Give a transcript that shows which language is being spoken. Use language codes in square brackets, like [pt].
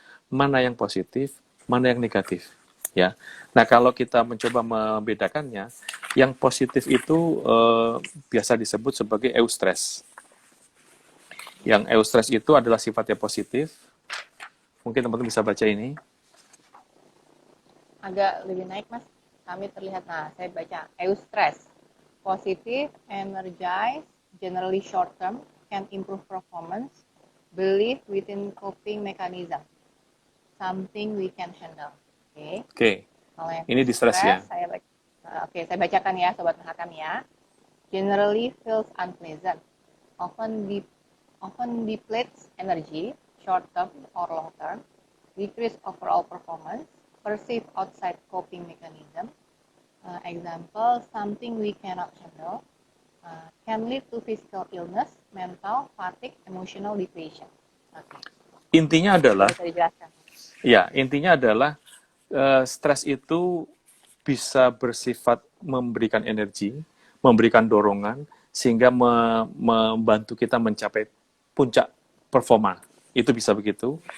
[id] Mana yang positif, mana yang negatif. Ya, nah kalau kita mencoba membedakannya, yang positif itu biasa disebut sebagai eustress. Yang eustress itu adalah sifatnya positif. Mungkin teman-teman bisa baca ini. Agak lebih naik Mas, kami terlihat. Nah, saya baca [en] eustress, positive, energized, generally short term, can improve performance, believe within coping mechanism, something we can handle. [id] Oke. Ini distress ya. Saya bacakan ya Sobat Mahakam ya. [en] Generally feels unpleasant, often depletes energy, short term or long term, decrease overall performance, perceive outside coping mechanism. Example, something we cannot handle, can lead to physical illness, mental fatigue, emotional depletion. [id] Intinya adalah, bisa dijelaskan. Ya, intinya adalah stres itu bisa bersifat memberikan energi, memberikan dorongan, sehingga membantu kita mencapai puncak performa. Itu bisa begitu.